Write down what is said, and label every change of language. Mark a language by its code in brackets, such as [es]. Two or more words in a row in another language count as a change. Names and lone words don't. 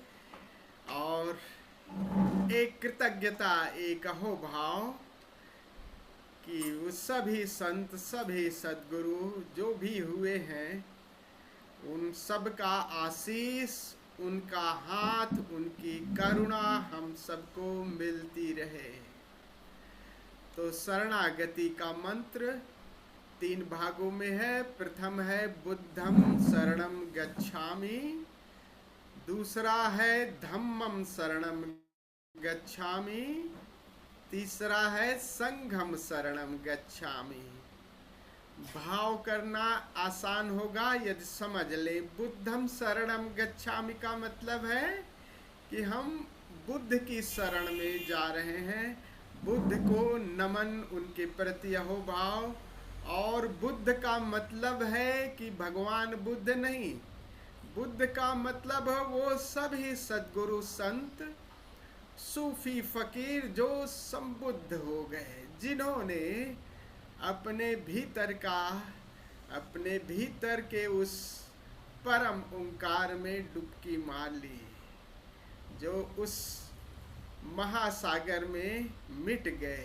[hi] और एक कृतज्ञता, एक अहोभाव कि वो सभी संत, सभी सद्गुरु जो भी हुए हैं, उन सब का आशीष, उनका हाथ, उनकी करुणा हम सबको मिलती रहे। तो शरणागति का मंत्र 3 भागों में है। प्रथम है [pi] बुद्धं शरणं गच्छामि, [hi] दूसरा है [pi] धम्मं शरणं गच्छामि, [hi] तीसरा है [pi] संघं शरणं गच्छामि। [hi] भाव करना आसान होगा यदि समझ ले। [pi] बुद्धं शरणं गच्छामि [hi] का मतलब है कि हम बुद्ध की शरण में जा रहे हैं, बुद्ध को नमन, उनके प्रति अहोभाव। और बुद्ध का मतलब है कि भगवान बुद्ध नहीं, बुद्ध का मतलब है वो सभी सद्गुरु, संत, सूफी, फकीर जो संबुद्ध हो गए, जिन्होंने अपने भीतर का, अपने भीतर के उस परम ओंकार में डुबकी मार ली, जो उस महासागर में मिट गए।